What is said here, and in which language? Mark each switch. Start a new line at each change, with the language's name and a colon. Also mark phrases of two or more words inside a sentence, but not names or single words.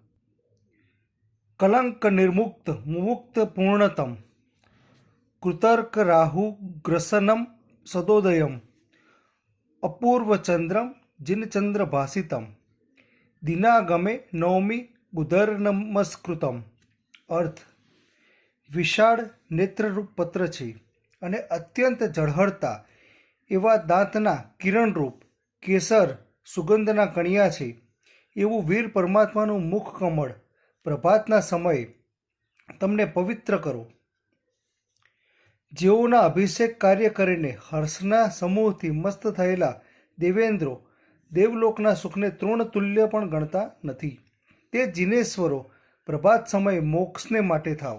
Sanskrit: कलंक निर्मुक्त मुमुक्त पूर्णतम कृतर्क राहु ग्रसनम सदोदयम अपूर्व चंद्रम जिनचंद्र भासितम दिनागमे नवमी बुधर नमस्कृतम।
Gujarati: અર્થ વિશાળ નેત્રરૂપ પત્ર છે અને અત્યંત ઝળહળતા એવા દાંતના કિરણરૂપ કેસર સુગંધના કણિયા છે એવું વીર પરમાત્માનું મુખ કમળ પ્રભાતના સમયે તમને પવિત્ર કરો। જેઓના અભિષેક કાર્ય કરીને હર્ષના સમૂહથી મસ્ત થયેલા દેવેન્દ્રો દેવલોકના સુખને તૃણતુલ્ય પણ ગણતા નથી, તે જીનેશ્વરો પ્રભાત સમયે મોક્ષને માટે થાવ।